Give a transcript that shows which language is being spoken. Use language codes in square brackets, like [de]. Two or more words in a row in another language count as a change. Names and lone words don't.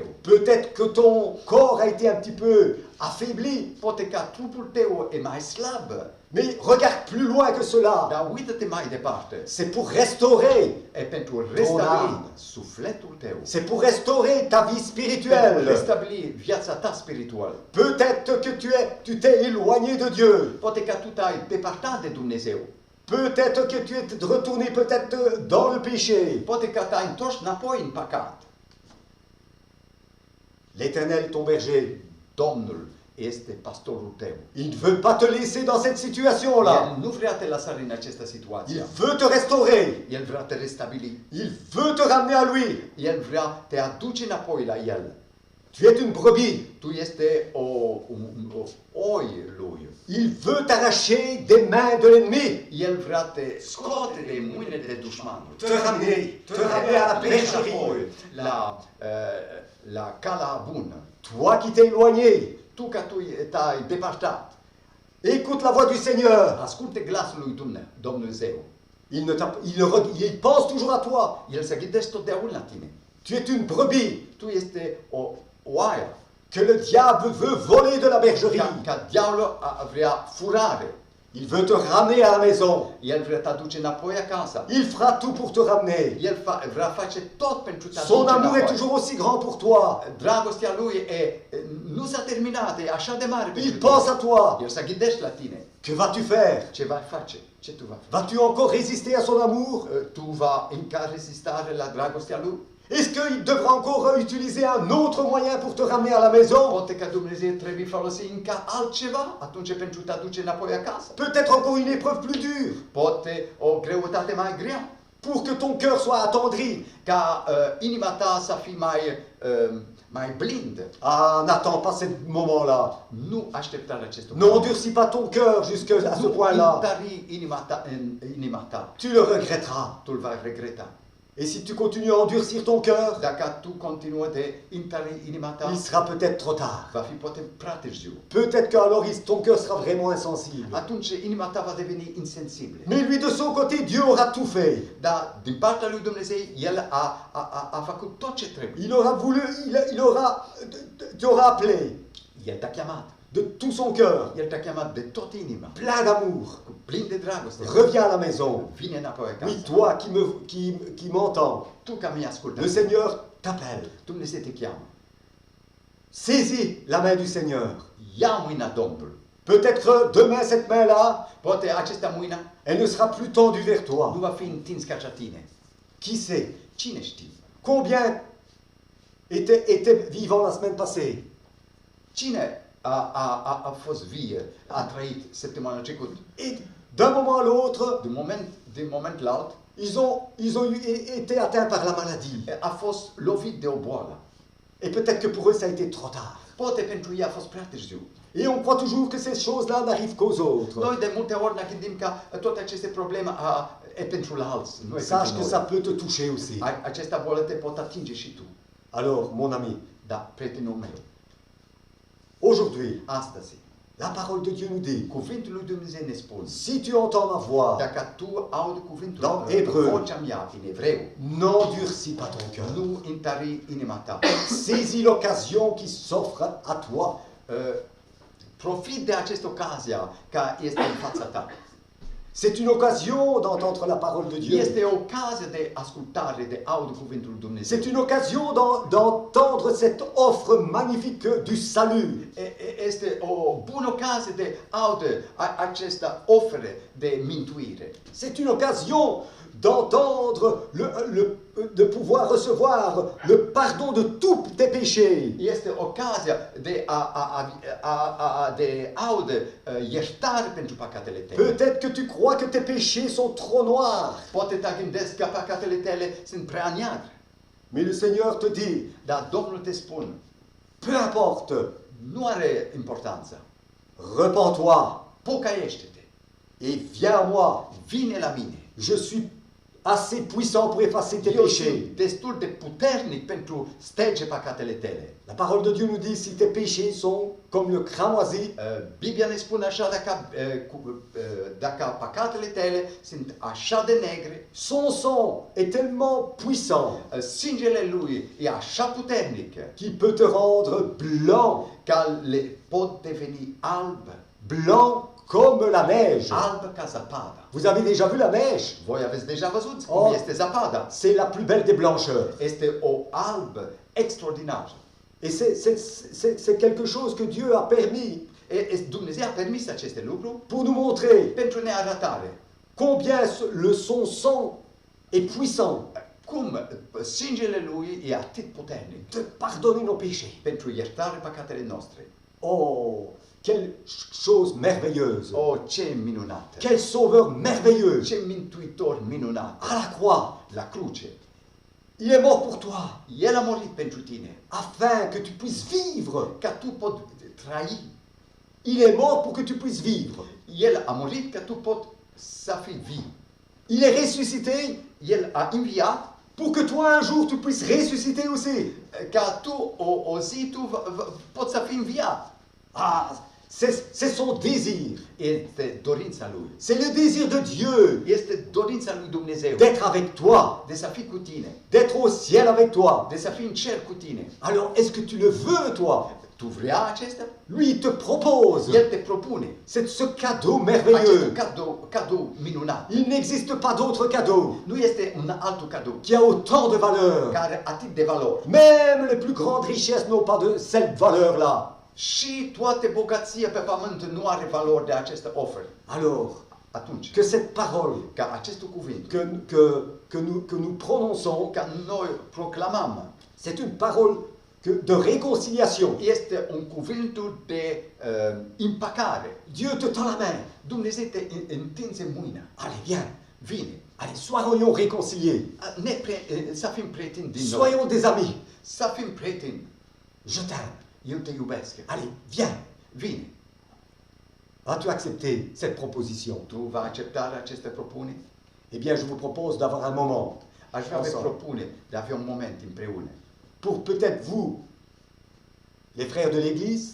[fr] Peut-être que ton corps a été un petit peu affaibli. [ro] Poate că trupul tău e mai slab. [fr] Mais regarde plus loin que cela. [ro] Dar uită-te mai departe. [fr] C'est pour restaurer. [ro] E pentru restabili [fr] âme. [ro] sufletul tău. [fr] C'est pour restaurer ta vie [ro] Pentru [fr] spirituelle. [ro] restabili viața ta spirituală. [fr] Peut-être que tu t'es éloigné de Dieu. [ro] Poate că tu te-ai depărtat de Dumnezeu. [fr] Peut-être que tu es retourné peut-être dans le péché. [ro] Poate că te-ai întors înapoi în păcat. [fr] L'Éternel, ton berger, [ro] Domnul este pastorul tău. [fr] il ne veut pas te laisser dans cette situation-là. [ro] El nu vrea te lăsa în această [fr] Il [ro] situație. [fr] veut te restaurer. [ro] El vrea te restabili. [fr] Il veut te ramener à lui. [ro] El vrea te aduce înapoi la El. [fr] Tu es une brebis. [ro] Tu este o oi lui. [fr] Il veut t'arracher des mains de l'ennemi. [ro] El vrea te scoate de mâinile de dușmanul. [fr] Te ramener à la bergerie. [ro] La cala bună. [fr] Toi qui t'es éloigné, [ro] Tu ca tu te-ai depărtat. [fr] écoute la voix du Seigneur. [ro] Asculte glasul lui Dumnezeu. [fr] Il pense toujours à toi. [ro] El se gândește totdeauna la tine. [fr] Tu es une brebis [ro] Tu este o oaie. [fr] que le diable veut voler de la bergerie. [ro] Ca diavolul vrea furare. [fr] Il veut te ramener à la maison. [ro] El vrea te aduce înapoi acasă. [fr] Il fera tout pour te ramener. [ro] El vrea face tot pentru te aduce [fr] Son amour [ro] înapoi. [fr] est toujours aussi grand pour toi. [ro] Dragostea lui nu s-a terminat, e așa de mare pentru [fr] Il pense à toi. [ro] El se gândește la tine. [fr] Que vas-tu faire? [ro] Ce vai face? Ce tu vai face? [fr] Vas-tu encore résister à son amour? [ro] Tu va încă rezistare la dragostea lui? [fr] Est-ce qu'il devra encore utiliser un autre moyen pour te ramener à la maison? [ro] Poate că Dumnezeu trebuie folosi încă altceva atunci pentru te aduce înapoi acasă. [fr] Peut-être encore une épreuve plus dure [ro] Poate o greutate mai grea. [fr] pour que ton cœur soit attendri. [ro] Ca inima ta să fie mai blindă. [fr] Ah, n'attends pas ce moment-là. [ro] Nu aștepta la acest [fr] N'endurcis pas ton cœur jusqu'à ce [ro] Nu [fr] point-là. [ro] întări inima ta. [fr] Tu le regretteras. [ro] Tu îl vei regreta. [fr] Et si tu continues à endurcir ton cœur, [ro] Dacă tu continuă de întări inima ta, [fr] il sera peut-être trop tard. [ro] va fi poate prea târziu. [fr] Peut-être qu'alors ton cœur sera vraiment insensible. [ro] Atunci inima ta va deveni insensibilă. [fr] Mais lui, de son côté, Dieu aura tout fait. [ro] Dar din partea lui Dumnezeu, El a făcut tot ce trebuie. [fr] Il aura voulu, tu auras appelé [ro] El te-a chemat. [fr] de tout son cœur, [ro] El te-a chemat de tot inima. [fr] plein d'amour. [ro] Cu plin de dragoste. [fr] Reviens à la maison. [ro] Vine înapoi acasă. [fr] Oui, toi qui m'entends, [ro] Tu ca mie ascultă. [fr] le Seigneur t'appelle. [ro] Dumnezeu te cheamă. [fr] Saisis la main du Seigneur. [ro] Ia mâina Domnului. [fr] Peut-être demain, cette main-là, [ro] Poate acesta mâina [fr] elle ne sera plus tendue vers [ro] nu [fr] toi. [ro] va fi întins ca cea tine. [fr] Qui sait? [ro] Cine știe? [fr] Combien étaient vivants la semaine passée? [ro] Cine a fost vie, a trăit săptămâna trecută? [fr] Et d'un moment à l'autre, [ro] Din moment la alt, [fr] ils ont été atteints par la maladie. [ro] a fost lovit de o boală. [fr] Et peut-être que pour eux, ça a été trop tard. [ro] Poate pentru ei a fost prea târziu. [fr] Et on croit toujours que ces choses-là n'arrivent qu'aux autres. [ro] Noi de multe ori ne gândim că toate aceste probleme e pentru la alții, nu e [fr] Sache [ro] pentru [fr] que [ro] noi. [fr] ça peut te toucher aussi. [ro] Acesta boală te pot atinge și tu. [fr] Alors, mon ami, [ro] Da, prietenul meu, [fr] aujourd'hui, [ro] astăzi, [fr] la parole de Dieu nous dit, [ro] cuvântul lui Dumnezeu ne spune, [fr] si tu entends ma voix, [ro] dacă tu auzi cuvântul [fr] Dans Hébreu. [ro] vocea mea în evreu, [fr] n'endurcis pas ton cœur. [ro] nu întări inima ta. [fr] Saisis l'occasion qui s'offre à toi. [ro] Profit de această ocazie care este în fața ta. [fr] C'est une occasion d'entendre la parole de Dieu. [ro] Este o ocazie de ascultare, de aude cuvântul lui Dumnezeu. [fr] C'est une occasion d'entendre cette offre magnifique du salut. [ro] Este o bună ocazie de aude această oferă de mântuire. [fr] C'est une occasion d'entendre, de pouvoir recevoir le pardon de tous tes péchés. [ro] Este ocazia de aude iertare pentru păcatele tale. [fr] Peut-être que tu crois que tes péchés sont trop noirs. [ro] Poate te gândești că păcatele tale sunt prea negre. [fr] Mais le Seigneur te dit, [ro] Dar Domnul te spune, [fr] peu importe, [ro] nu are importanță. [fr] repens-toi [ro] Pocăiește-te. [fr] et viens à moi. [ro] Vine la mine. [fr] Je suis assez puissant pour effacer tes [ro] Eu [fr] péchés. [ro] sunt destul de puternic pentru stege păcatele tale. [fr] La parole de Dieu nous dit, si tes péchés sont comme le cramoisi, [ro] Biblia ne spune așa, dacă păcatele tale sunt așa de negre, [fr] son sang est tellement puissant [ro] sângele lui e așa puternic [fr] qu'il peut te rendre blanc. [ro] că le pot deveni alb. [fr] blanc comme la neige. [ro] alb ca zăpada. [fr] Vous avez déjà vu la neige? [ro] Voi aveți deja văzut Oh. cum este zăpada? [fr] C'est la plus belle des blancheurs. [ro] Este o alb extraordinară. [fr] Et c'est quelque chose que Dieu a permis [ro] Dumnezeu a permis aceste lucruri [fr] pour nous montrer [ro] pentru nearătare. [fr] combien son sang est puissant [ro] Cum sângele lui e atât puternic [fr] de pardonner nos péchés. [ro] pentru iertarea păcatele noastre. [fr] Oh, quelle chose merveilleuse. [ro] O, ce minunată! [fr] Quel sauveur merveilleux. [ro] Ce mântuitor minunat! [fr] À la croix, [ro] La cruce. [fr] il est mort pour toi, [ro] El a murit pentru tine, [fr] afin que tu puisses vivre. [ro] ca tu poți trai. [fr] Il est mort pour que tu puisses vivre. [ro] El a murit ca tu poți să fii vii. [fr] Il est ressuscité [ro] El a înviat [fr] pour que toi un jour tu puisses ressusciter aussi. [ro] ca tu o zi tu poți să fii înviat. [fr] Ah, c'est son désir. [ro] Este dorința lui. [fr] C'est le désir de Dieu [ro] Este dorința lui Dumnezeu [fr] d'être avec toi, [ro] de să fii cu tine, [fr] d'être au ciel avec toi. [ro] de să fii în cer cu tine. [fr] Alors, est-ce que tu le veux, toi? [ro] Tu vrea acesta? [fr] Lui, il te propose. [ro] El te propune [fr] C'est ce cadeau [ro] acest [fr] merveilleux. [ro] cadou minunat. [fr] Il n'existe pas d'autre cadeau [ro] Nu este un alt cadou [fr] qui a autant de valeur. [ro] care atât de valori. [fr] Même les plus grandes richesses n'ont pas de cette valeur-là. [ro] Și toate bogăția pe pământ nu are valori de această oferă. [fr] Alors, [ro] Atunci, [fr] que cette parole [ro] ca acest cuvânt, [fr] que nous prononçons, [ro] ca noi proclamăm, [fr] c'est une parole de réconciliation. [ro] este un cuvânt de împăcare. [fr] Dieu te tend la main. [ro] Dumnezeu te întinse mâna. [fr] Allez, viens. [ro] Vine. [fr] Allez, soyons réconciliés. [ro] Să fim prieteni din nou. [fr] Soyons des amis. [ro] Să fim prieteni. [fr] Je t'aime. [ro] Eu te iubesc. [fr] Allez, viens. [ro] Vine. [fr] As-tu accepté cette proposition? [ro] Tu vas accepta aceste propuneri? [fr] Eh bien, je vous propose d'avoir un moment [ro] Aș vrea să [fr] ensemble. [ro] propune de a avea un moment împreună. [fr] Pour peut-être vous, les frères de l'Église,